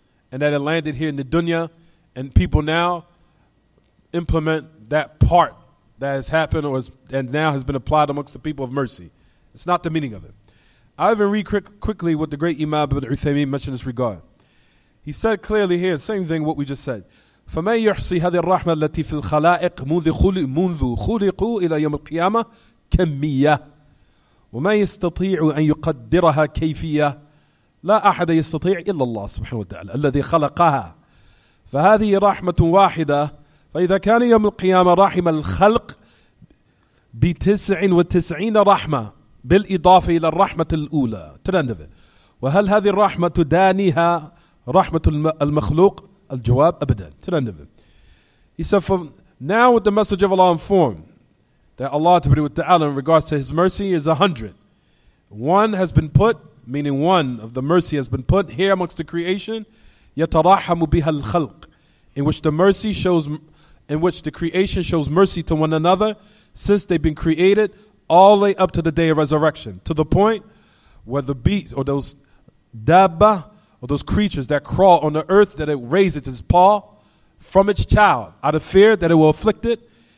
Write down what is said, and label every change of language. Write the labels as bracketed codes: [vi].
[en] And that it landed here in the dunya, and people now implement that part that has happened and now has been applied amongst the people of mercy. It's not the meaning of it. I'll even read quickly what the great Imam Ibn mentioned in this regard. He said clearly here, same thing what we just said. [ar] فَمَنْ يُحْصِي هَذِي الرَّحْمَةِ الَّتِي فِي الْخَلَائِقِ منذ خُلِقُوا إِلَى يَوْمِ الْقِيَامَةِ كَمِّيَّةً وَمَا يَسْتَطِيعُ أَنْ يُقَدِّرَهَا كَيْفِيَّةً لا أحد يستطيع إلا الله سبحانه وتعالى الذي خلقها فهذه رحمة واحدة فإذا كان يوم القيامة رحم الخلق ب99 رحمة بالإضافة إلى الرحمة الأولى تنبه وهل هذه الرحمة تدانيها رحمة المخلوق الجواب أبدا تنبه. [en] He said, now with the message of Allah informed that Allah Ta'ala in regards to His mercy is 100. One has been put, meaning one of the mercy has been put here amongst the creation, [ar] يَتَرَحَمُ بِهَا الْخَلْقِ, [en] in which the mercy shows, in which the creation shows mercy to one another since they've been created all the way up to the day of resurrection, to the point where the beast or those dabba or those creatures that crawl on the earth, that it raises its paw from its child out of fear that it will afflict it.